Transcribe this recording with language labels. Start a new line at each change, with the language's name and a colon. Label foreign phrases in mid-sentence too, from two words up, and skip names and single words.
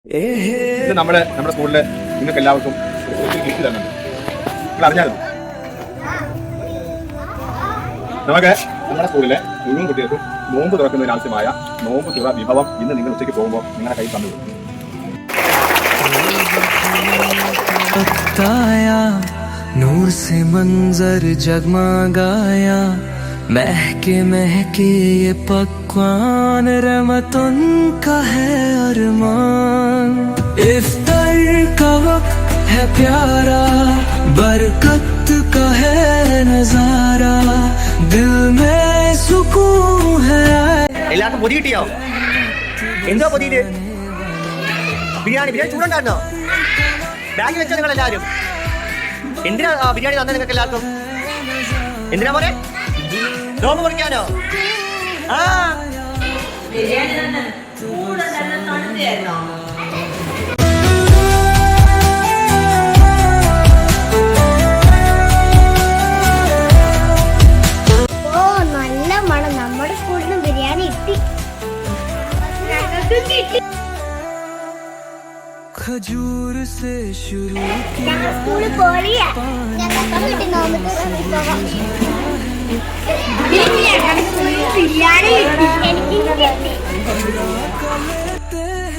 Malayalam: ഇത് നമ്മുടെ സ്കൂളിലെ നിങ്ങൾക്ക് എല്ലാവർക്കും ഗിഫ്റ്റ് തരുന്നുണ്ട്. നിങ്ങൾ അറിഞ്ഞായിരുന്നു? നമുക്ക് നമ്മുടെ സ്കൂളിലെ മുഴുവൻ കുട്ടികൾക്കും നോമ്പ് തുറക്കുന്നതിന് ആവശ്യമായ നോമ്പ് തുറ വിഭവം ഇന്ന് നിങ്ങൾ ഉച്ചയ്ക്ക് പോകുമ്പോൾ നിങ്ങളുടെ കയ്യിൽ തന്നു.
Hindi: नूर से मंजर जगमगाया, महके महके ये पकवान, रहमतुन का है अरमान। इफ्तार का वक्त है प्यारा, बरकत का है नजारा, दिल में सुकून है।
Malayalam: എല്ലാവർക്കും പൊതി കിട്ടിയോ? എന്തോ പൊതിയില്? ബിരിയാണി ചൂടുണ്ടായിരുന്നോ? ബാഗ് വെച്ചോ നിങ്ങൾ എല്ലാവരും? എന്തിനാ ബിരിയാണി തന്നെ നിങ്ങൾക്ക് എല്ലാവർക്കും? എന്തിനാ പോലെ നോമ്പ് മുറിക്കാനോ? ആ നല്ല മണം. നമ്മുടെ സ്കൂളിൽ നിന്ന് ബിരിയാണി കിട്ടി.
Hindi: खजूर से शुरू
Malayalam: ഞങ്ങൾ സ്കൂളിൽ പോളിയാ. ബിരിയാണി കിട്ടി. എനിക്ക് കിട്ടി.